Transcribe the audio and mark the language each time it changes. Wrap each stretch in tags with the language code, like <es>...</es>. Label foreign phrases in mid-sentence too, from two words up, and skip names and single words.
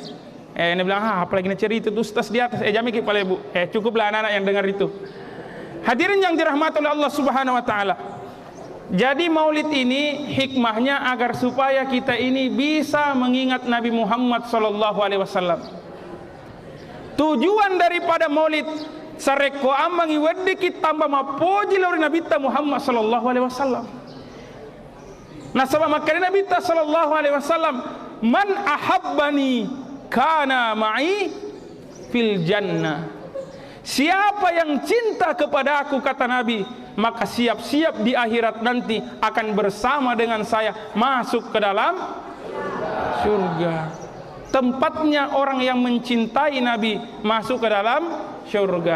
<id>Ini bilang, apalagi cerita itu ustaz di atas, jami kepala ibu, cukuplah anak-anak yang dengar itu. Hadirin yang dirahmati oleh Allah</id> <ar>سبحانه وتعالى.</ar> <id>Jadi maulid ini hikmahnya agar supaya kita ini bisa mengingat Nabi Muhammad</id> <ar>صلى الله عليه وسلم.</ar> <id>Tujuan daripada maulid</id> <bug>sareko amangi wedde</bug> <id>kita tambah</id> <bug>mapoji lori</bug> <id>Nabi Muhammad</id> <ar>صلى الله عليه وسلم.</ar> <id>Nah sebab makanya Nabi</id> <ar>صلى الله عليه وسلم, من أحبني كان معي في الجنة.</ar> <id>Siapa yang cinta kepada aku, kata Nabi, maka siap-siap di akhirat nanti akan bersama dengan saya masuk ke dalam surga. Tempatnya orang yang mencintai Nabi masuk ke dalam surga.</id>